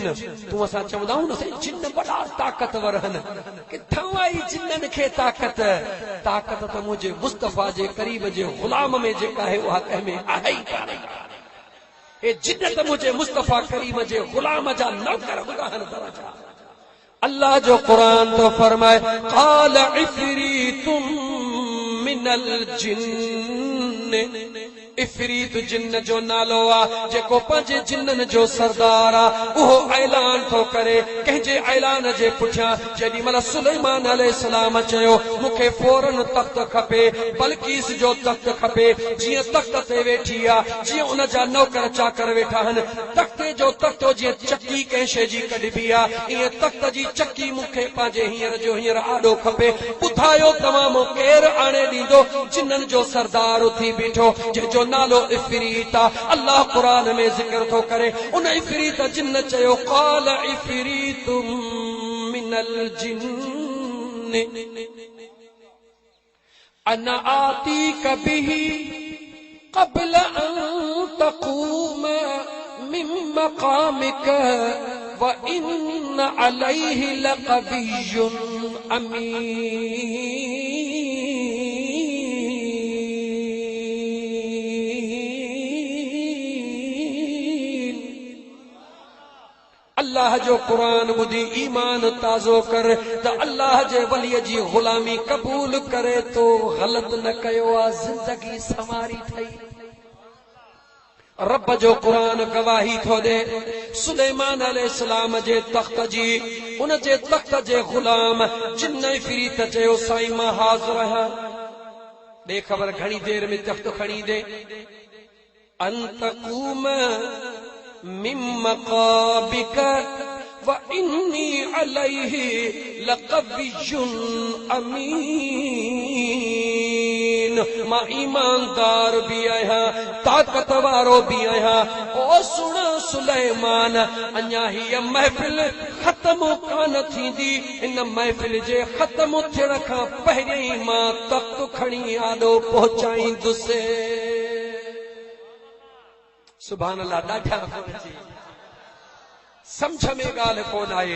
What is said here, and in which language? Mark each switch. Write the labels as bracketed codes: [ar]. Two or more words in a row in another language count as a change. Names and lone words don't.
[sd] तूं असां चवंदा आहियूं न जिन्न वॾा ताक़तवर आहिनि, किथां आई जिन्ननि खे ताक़त? ताक़त त मुंहिंजे मुस्तफ़ा जे करीब जे ग़ुलाम में जेका आहे उहा कंहिं में आहे ई कान्हे। हे जिन्न त मुंहिंजे मुस्तफ़ा करीम जे ग़ुलाम जा नौकर हूंदा आहिनि दरजा। अल्लाह जो क़ुरान तो फरमाए [ar] قال عفريت من الجن, [sd] इफ़रीत जिन्न जो नालो आ जेको पंहिंजे जिन्ननि जो सरदार आ। उहो ऐलान थो करे कंहिंजे ऐलान जे पुठियां जेॾी महिल सुलेमान अलैहिस्सलाम चयो मूंखे फौरन तख्त खपे, बल्कीस जो तख्त खपे, जीअं तख्त ते वेठी आ, जीअं उन जा नौकर चाकर वेठा आहिनि, तख्ते जो तख्तो जीअं चक्की कंहिं शइ जी कढिबी आ, ईअं तख्त जी चक्की मूंखे पंहिंजे हींअर जो हींअर आॾो खपे। ॿुधायो तव्हां केरु आणे ॾींदो? जिन्ननि जो सरदार उथी बीठो जंहिंजो नालो इफ़रीत आ। अल्लाह क़ुरान में ज़िक्र थो करे उन इफ़रीत जिन्न चयो [ar] قال عفريت من الجن أنا آتيك به قبل أن تقوم من مقامك وإن عليه لقوي أمين. [sd] अल्लाह जो क़ुरान ॿुधी ईमान ताज़ो कर त अल्लाह जे वलीअ जी ग़ुलामी क़बूल करे तो ग़लत न कयो आहे, ज़िंदगी संवारी थई। रब जो क़ुरान गवाही थो ॾे सुलेमान अलैहिस्सलाम जे तख्त जी, उन जे तख्त जे ग़ुलाम जिन्न इफ़रीत चयो साईं मां हाज़िर आहियां, ॾे ख़बर घणी देर में तख्त खणी ॾे। [ar] أن تقوم من مقابك وإني عليه لقوي أمين. [sd] मुत्तकीन मां ईमानदार भी आया ताकत वारो भी आया। ओ सुन सुलेमान अञा हीअ महफ़िल ख़त्म कान थींदी, इन महफ़िल जे ख़त्म थियण खां पहिरियों ई मां तख्त खणी आॾो पहुचाईंदुसि। [ar] سبحان الله, [sd] ॾाढा फ़र्ज़ी समझ में ॻाल्हि कोन आहे।